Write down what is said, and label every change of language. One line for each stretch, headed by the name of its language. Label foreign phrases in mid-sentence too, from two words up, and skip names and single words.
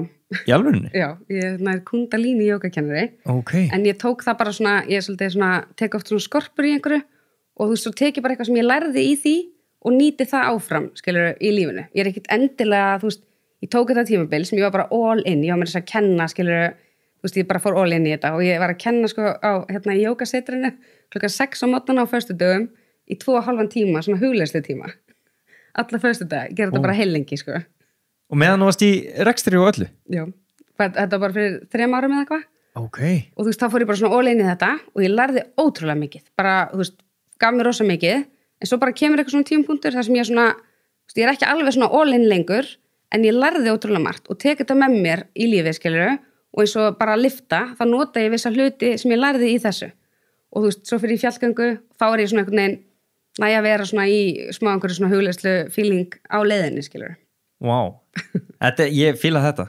Icelandic: Í alvörunni? Já, ég er kundalíni jógakennari. Ok. En ég tók það bara svona, ég er svolítið svona, tek oft svona skorpur í einhverju og þú veist, svo tek ég bara eitthvað sem ég lærði í því og nýti það áfram, skilur, í lífinu. Ég er ekkert endilega, þú veist, ég tók þetta tímabil sem ég var bara
English: all in,
Icelandic: ég var með þess að kenna, skilur, þú veist, ég bara fór
English: all in
Icelandic: í þetta og ég var að kenna, sko, á, í jógasetrinu klukkan 6 á morgnana á föstudögum í 2,5 tíma, svona hugleiðslu tíma. Alla föstudag, gera þetta bara heilengi, sko. Og meðan þú varst í rekstri og öllu? Já, þetta var bara fyrir 3 árum eða eitthvað. Ok. Og þú veist, þá fór ég bara svona
English: all in
Icelandic: í þetta og ég lærði ótrúlega mikið, bara, þú veist, gaf mér rosa mikið, en svo bara kemur eitthvað svona tímapunktur þar sem ég svona, þú veist, ég er ekki alveg svona
English: all in
Icelandic: lengur, en ég lærði ótrúlega margt og tek þetta með mér í lífið, skilurðu, og eins og bara að lifta, þá nota ég vissa hluti sem ég lærði í þessu. Og þú veist, svo fyrir ég fjallgöngu, þá er ég svona einhvern veginn að vera svona í smá einhverju svona hugleiðslu feeling á leiðinni, skilurðu. Vá, ég fíla þetta.